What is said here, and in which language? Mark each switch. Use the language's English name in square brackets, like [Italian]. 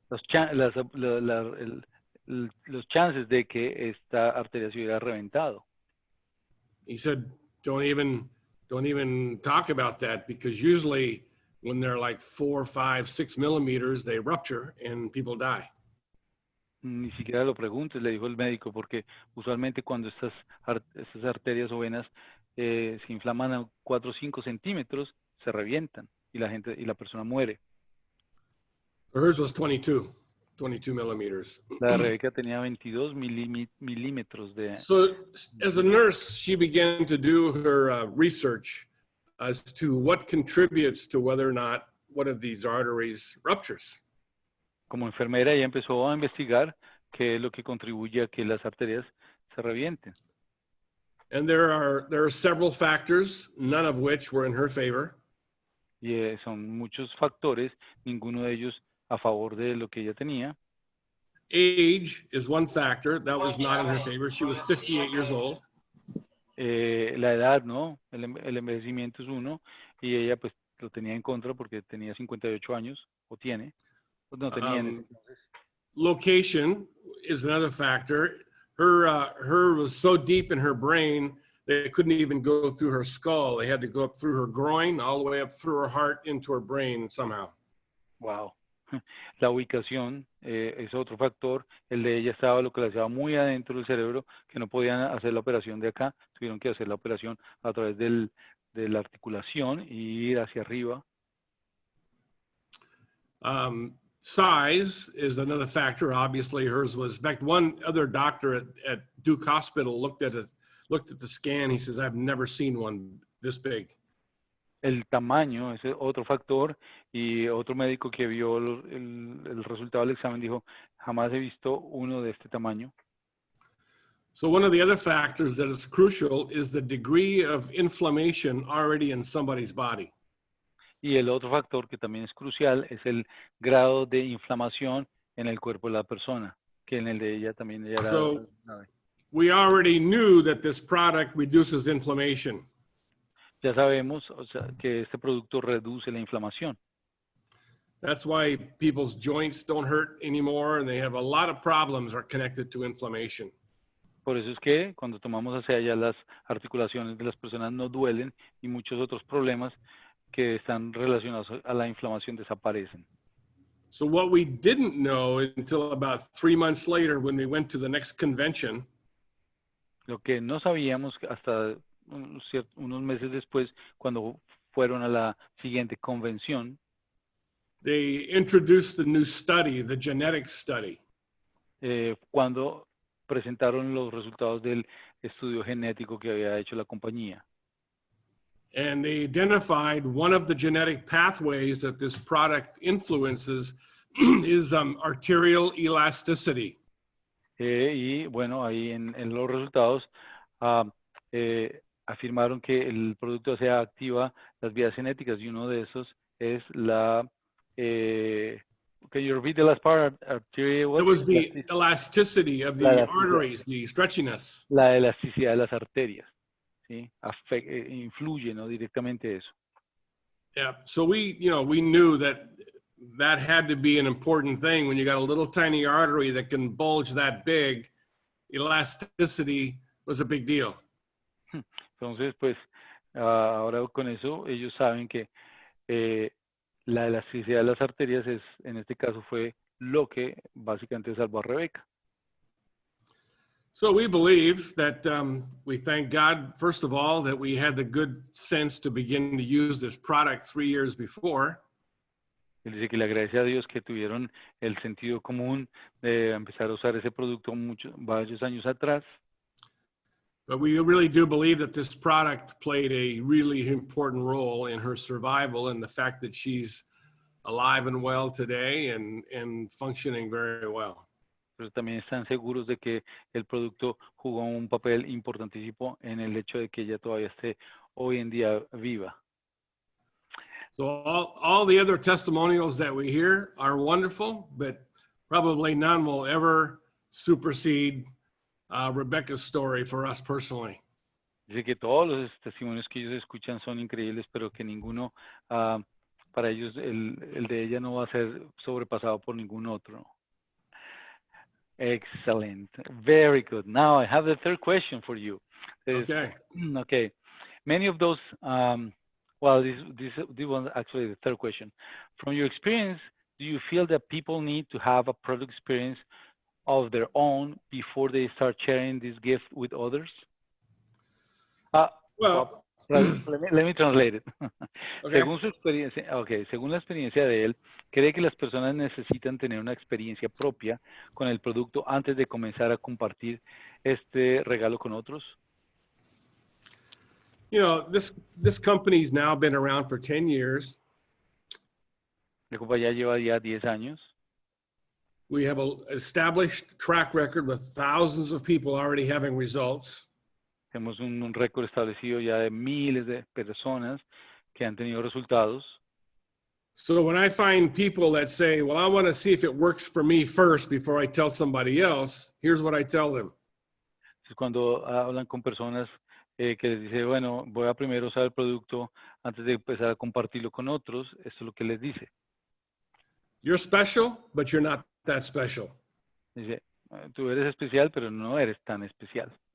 [Spanish] Los chances de que esta arteria se hubiera reventado. [English] He said, don't even talk about that, because usually when they're like 4, 5, 6 millimeters, they rupture and people die. [Spanish] Ni siquiera lo preguntes, le dijo el médico, porque usualmente cuando estas arterias o venas se inflaman a 4 o 5 centímetros, se revientan y la persona muere. [English] Hers was 22 millimeters. [Spanish] La Rebeca tenía 22 milímetros de... [English] So as a nurse, she began to do her research as to what contributes to whether or not one of these arteries ruptures. [Spanish] Como enfermera, ella empezó a investigar qué es lo que contribuye a que las arterias se revienten. [English] And there are several factors, none of which were in her favor. [Spanish] Y son muchos factores, ninguno de ellos a favor de lo que ella tenía. [English] Age is one factor that was not in her favor. She was 58 years old. [Spanish] La edad, ¿no? El envejecimiento es uno, y ella pues lo tenía en contra porque tenía 58 años, o tiene. Pues no tenía entonces. [English] Location is another factor. Her was so deep in her brain they couldn't even go through her skull. They had to go up through her groin, all the way up through her heart into her brain somehow. Wow. [Spanish] La ubicación es otro factor. El de ella estaba lo que le hacía muy adentro del cerebro, que no podían hacer la operación de acá. Tuvieron que hacer la operación a través de la articulación y ir hacia arriba. [English] Size is another factor. Obviously, hers was. In fact, one other doctor at Duke Hospital looked at the scan. He says, "I've never seen one this big." [Spanish] El tamaño es otro factor, y otro médico que vio el resultado del examen dijo, jamás he visto uno de este tamaño. [English] So one of the other factors that is crucial is the degree of inflammation already in somebody's body. [Spanish] Y el otro factor que también es crucial es el grado de inflamación en el cuerpo de la persona, que en el de ella también era. [English] So we already knew that this product reduces inflammation. [Spanish] Ya sabemos, o sea, que este producto reduce la inflamación. [English] That's why people's joints don't hurt anymore, and they have a lot of problems are connected to inflammation. [Spanish] Por eso es que cuando tomamos hacia allá, las articulaciones de las personas no duelen, y muchos otros problemas que están relacionados a la inflamación desaparecen. [English] So what we didn't know until about 3 months later when we went to the next convention. [Spanish] Lo que no sabíamos hasta unos meses después, cuando fueron a la siguiente convención, [English] they introduced the new study, the genetic study. [Spanish] Cuando presentaron los resultados del estudio genético que había hecho la compañía. [English] And they identified one of the genetic pathways that this product influences is arterial elasticity. [Spanish] Y bueno, ahí en los resultados afirmaron que el producto ASEA activa las vías genéticas y uno de esos es la, [English] can you repeat the last part? It was the elasticity of the arteries, the stretchiness. [Spanish] La elasticidad de las arterias, ¿sí? Influye, ¿no? Directamente eso. [English] Yeah, so we knew that had to be an important thing when you got a little tiny artery that can bulge that big. Elasticity was a big deal. [Spanish] Entonces, pues, ahora con eso ellos saben que la elasticidad de las arterias es, en este caso, fue lo que básicamente salvó a Rebeca. [English] So we believe that we thank God, first of all, that we had the good sense to begin to use this product 3 years before. [Spanish] Él dice que le agradece a Dios que tuvieron el sentido común de empezar a usar ese producto varios años atrás. [English] But we really do believe that this product played a really important role in her survival and the fact that she's alive and well today and functioning very well. [Spanish] Pero también están seguros de que el producto jugó un papel importantísimo en el hecho de que ella todavía esté hoy en día viva. [English] So all the other testimonials that we hear are wonderful, but probably none will ever supersede Rebecca's story for us personally. [Spanish] Dice que todos los testimonios que ellos escuchan son increíbles, pero que ninguno, para ellos, el de ella no va a ser sobrepasado por ningún otro. [English] Excellent. Very good. Now I have the third question for you. Okay. Okay. Many of those, well, this was actually the third question. From your experience, do you feel that people need to have a product experience of their own before they start sharing this gift with others? Well, let me translate it. Okay. [Spanish] Según su experiencia, según la experiencia de él, cree que las personas necesitan tener una experiencia propia con el producto antes de comenzar a compartir este regalo con otros. [English] You know, this company's now been around for 10 years. [Spanish] La compañía lleva ya 10 años. [English] We have an established track record with thousands of people already having results. [Spanish] Tenemos un récord establecido ya de miles de personas que han tenido resultados. [English] So when I find people that say, well, I want to see if it works for me first before I tell somebody else, here's what I tell them. [Spanish] Entonces, cuando hablan con personas que les dice, bueno, voy a primero usar el producto antes de empezar a compartirlo con otros, esto es lo que les dice. [English] You're special, but you're not that special. [Spanish] Dice, tú eres especial, pero no eres tan especial.